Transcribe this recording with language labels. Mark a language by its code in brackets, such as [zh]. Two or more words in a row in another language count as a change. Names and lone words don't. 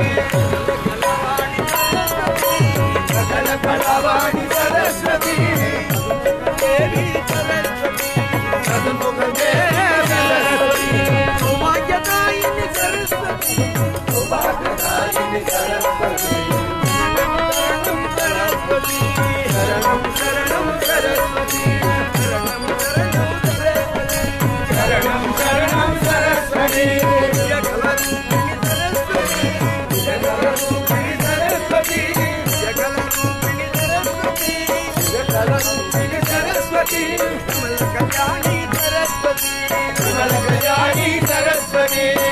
[ta] சகல கலவாணி சரஸ்வதி தேவி சரஸ்வதி சதுர்முகதேவி சரஸ்வதி சௌபாக்யதாயினி சரஸ்வதி சௌபாக்யதாயினி சரஸ்வதி [sa] शरणं शरणं सरस्वती शरणं शरणं सरस्वती जगलरूपिणी सरस्वती जगलरूपिणी सरस्वती जगलरूपिणी सरस्वती कल्याणी सरस्वती कल्याणी सरस्वती